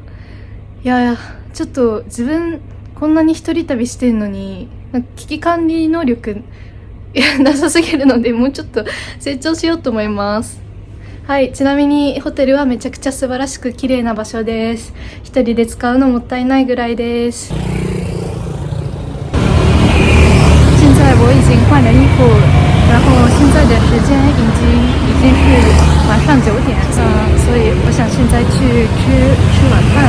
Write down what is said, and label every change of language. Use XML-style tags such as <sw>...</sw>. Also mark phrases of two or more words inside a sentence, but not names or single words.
<ja>いやちょっと自分こんなに一人旅してんのに、なんか危機管理能力なさすぎるので、もうちょっと成長しようと思います。はい、ちなみにホテルはめちゃくちゃ素晴らしく綺麗な場所です。一人で使うのもったいないぐらいです。</ja> <zh>现在我已经换了衣服，然后现在的时间已经是晚上9点，所以我想现在去吃晚饭。</zh>